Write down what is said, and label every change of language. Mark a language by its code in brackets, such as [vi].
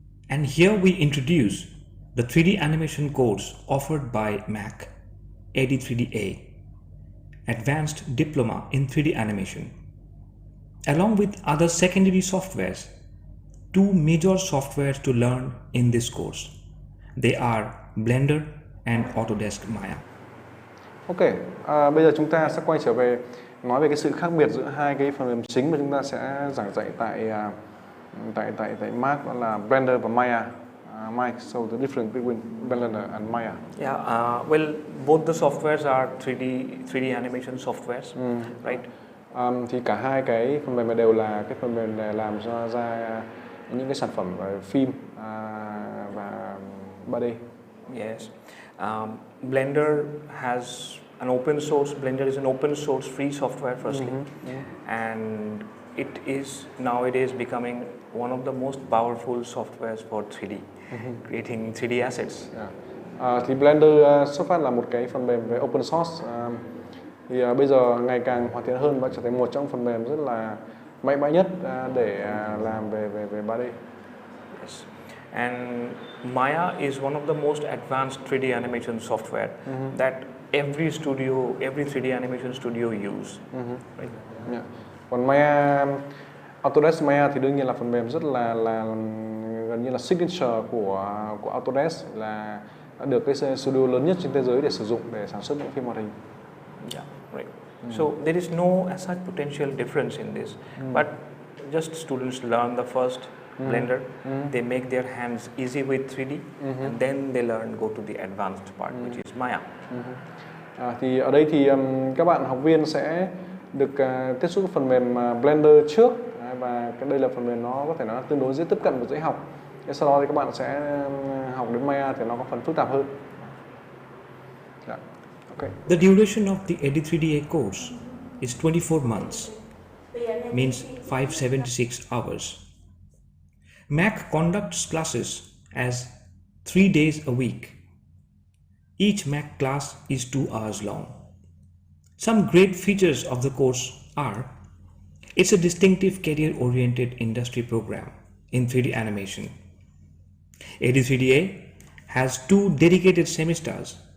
[en] And here we introduce the 3D animation course offered by MAAC, AD3DA, Advanced Diploma in 3D Animation. Along with other secondary softwares, two major softwares to learn in this course. They are Blender and Autodesk Maya. [vi] Ok, bây giờ chúng ta sẽ quay trở về nói về cái sự khác biệt giữa hai cái phần mềm chính mà chúng ta sẽ giảng dạy tại MAAC, đó là Blender và Maya. [en] Mike, so the difference between Blender and Maya. Yeah, well, both the softwares are 3D animation softwares, right? [vi] Thì cả hai cái phần mềm này đều là cái phần mềm để làm ra những cái sản phẩm phim và 3D. [en] Yes, Blender has an open source. Blender is an open source free software, firstly, and it is nowadays becoming one of the most powerful softwares for 3D, creating 3D assets. [vi] Thì Blender xuất phát là một cái phần mềm về open source. Thì bây giờ ngày càng hoàn thiện hơn và trở thành một trong phần mềm rất là mạnh mẽ nhất để làm về 3D. [en] Yes. And Maya is one of the most advanced 3D animation software that every 3D animation studio use. Right? Yeah. [vi] Còn Maya, Autodesk Maya thì đương nhiên là phần mềm rất là gần như là signature của Autodesk, là đã được cái studio lớn nhất trên thế giới để sử dụng để sản xuất những phim hoạt hình. [en] Yeah, right. So there is no as such potential difference in this, but just students learn the first Blender, they make their hands easy with 3D, and then they go to the advanced part, which is Maya. [vi] Thì ở đây thì các bạn học viên sẽ được tiếp xúc với phần mềm Blender trước, và đây là phần mềm nó có thể nói là tương đối dễ tiếp cận và dễ học. Sau đó thì các bạn sẽ học đến Maya thì nó có phần phức tạp hơn. [en] Okay. The duration of the AD3DA course is 24 months, means 576 hours. MAAC conducts classes as 3 days a week. Each MAAC class is 2 hours long. Some great features of the course are: it's a distinctive career-oriented industry program in 3D animation. AD3DA has 2 dedicated semesters